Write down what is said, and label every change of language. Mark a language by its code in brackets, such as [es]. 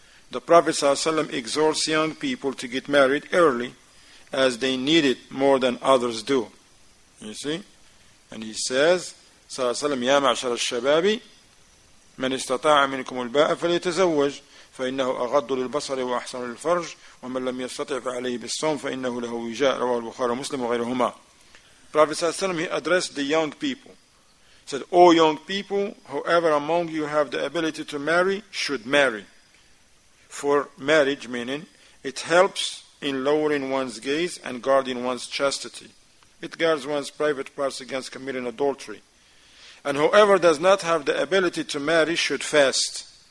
[en] The Prophet ﷺ exhorts young people to get married early, as they need it more than others do. You see? [ar] And he says, ﷺ, يا معشر الشباب من استطاع منكم الباء فليتزوج فإنه أغض للبصر وأحسن للفرج ومن لم يستطع فعليه بالصوم فإنه له وجاء رواه البخاري ومسلم وغيرهما. [en] Prophet ﷺ, he addressed the young people. He said, O young people, whoever among you have the ability to marry should marry. For marriage, meaning, it helps in lowering one's gaze and guarding one's chastity. It guards one's private parts against committing adultery. And whoever does not have the ability to marry should fast.